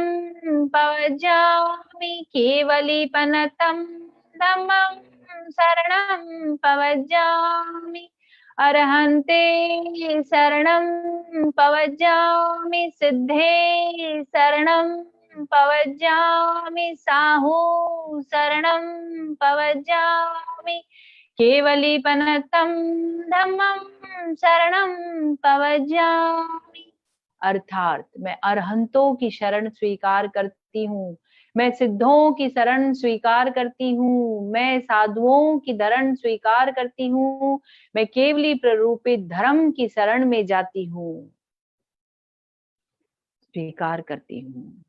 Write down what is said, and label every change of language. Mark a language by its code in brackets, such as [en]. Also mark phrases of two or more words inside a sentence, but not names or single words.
[pra] पवजामि, केवलीपनतं धम्मं शरणं पवजामि, अरहन्ते शरणं पवजामि, सिद्धे शरणं पवजामि, साहू शरणं पवजामि, केवलीपनतं धम्मं शरणं पवजामि। [hi] अर्थात मैं अरहंतों की शरण स्वीकार करती हूँ, मैं सिद्धों की शरण स्वीकार करती हूँ, मैं साधुओं की शरण स्वीकार करती हूँ, मैं केवली प्ररूपित धर्म की शरण में जाती हूँ, स्वीकार करती हूँ।